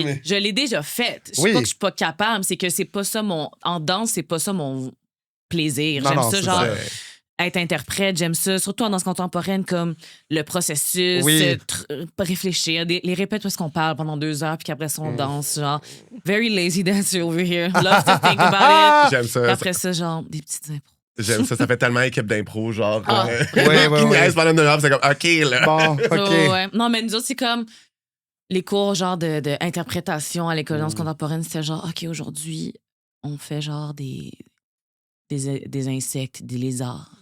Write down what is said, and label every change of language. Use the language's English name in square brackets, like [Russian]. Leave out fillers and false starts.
[French] mais... Je l'ai déjà fait. Je sais pas que je suis pas capable, c'est que c'est pas ça mon... En danse, c'est pas ça mon plaisir. J'aime ça, genre... Être interprète, j'aime ça. Surtout en danse contemporaine, comme le processus, réfléchir, les répètes parce qu'on parle pendant 2 heures, puis qu'après ça, on danse. Genre, [English] very lazy dancer over here. Love to think about it. [French] J'aime ça. Puis après ça, genre, des petites impros. J'aime ça. Ça fait tellement équipe d'impro, genre. Qui niaise pendant 1 heure, c'est comme, OK, là. Bon, OK. Non, mais nous autres, c'est comme les cours, genre, de interprétation à l'école de danse contemporaine. C'était genre, OK, aujourd'hui, on fait genre des insectes, des lézards.